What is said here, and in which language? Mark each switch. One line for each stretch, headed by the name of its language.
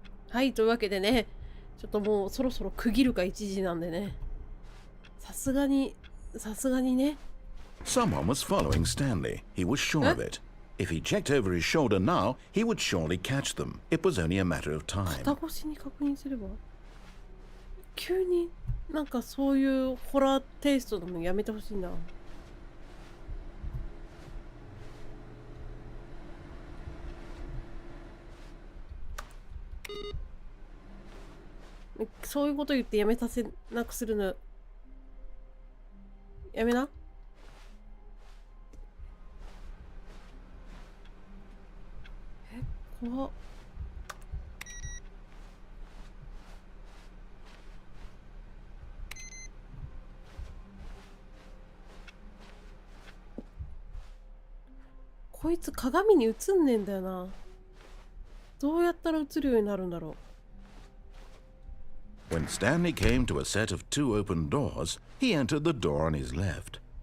Japanese: はい、というわけでね、ちょっともうそろそろ区切るか1時なんでね。さすがにね。
English: Someone was following Stanley. He was sure of it. If he checked over his shoulder now, he would surely catch them. It was only a matter of time.
Japanese: 肩越しに確認すれば。急になんかそういうホラーテイストのもやめてほしいな。そういうこと言ってやめさせなくするのやめな。怖っ。こいつ鏡に映んねえんだよな。どうやったら映るようになるんだろう。
English: When Stanley came to a set of 2 open doors, he entered the door on his left.